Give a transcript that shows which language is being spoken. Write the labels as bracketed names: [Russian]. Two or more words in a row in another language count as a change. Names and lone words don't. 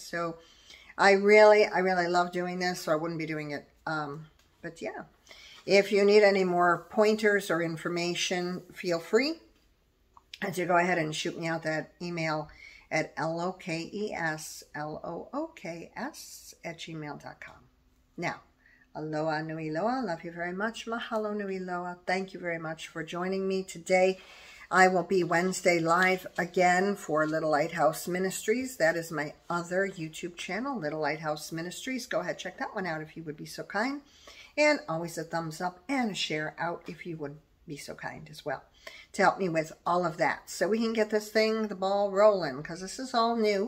[English] So I really love doing this, or I wouldn't be doing it. But yeah, if you need any more pointers or information, feel free to go ahead and shoot me out that email at lokeslookS@gmail.com. Now, [Hawaiian] aloha nui loa. [English] Love you very much. [Hawaiian] Mahalo nui loa. [English] Thank you very much for joining me today. I will be Wednesday live again for Little Lighthouse Ministries. That is my other YouTube channel, Little Lighthouse Ministries. Go ahead, check that one out if you would be so kind. And always a thumbs up and a share out if you would be so kind as well, to help me with all of that, so we can get this thing, the ball rolling, because this is all new.